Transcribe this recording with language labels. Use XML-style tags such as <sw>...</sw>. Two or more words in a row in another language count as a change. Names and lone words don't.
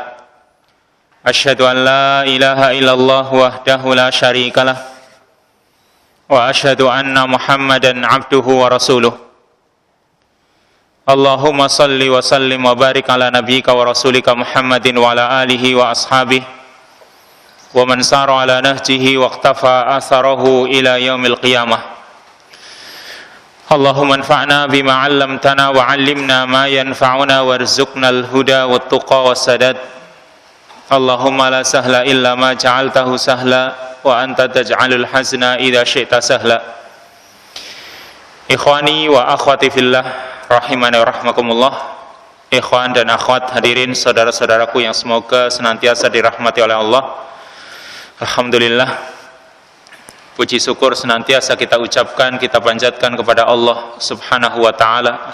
<ar>أشهد أن لا إله إلا الله وحده لا شريك له. وأشهد أن محمدا عبده ورسوله. اللهم صل وسلم وبارك على نبيك ورسولك محمد وعلى آله وأصحابه ومن سار على نهجه واقتفى أثره إلى يوم القيامة. اللهم انفعنا بما علمتنا وعلمنا ما ينفعنا وارزقنا الهدى والتقى والسداد. اللهم لا سهل إلا ما جعلته سهلا وأنت تجعل الحزن إذا شئت سهلا. إخواني وأخواتي في الله رحمني ورحمكم الله.</ar> <id>Ikhwan dan akhwat hadirin saudara-saudaraku yang semoga senantiasa dirahmati oleh Allah. Alhamdulillah, puji syukur senantiasa kita ucapkan, kita panjatkan kepada Allah</id> <ar>سبحانه وتعالى.</ar>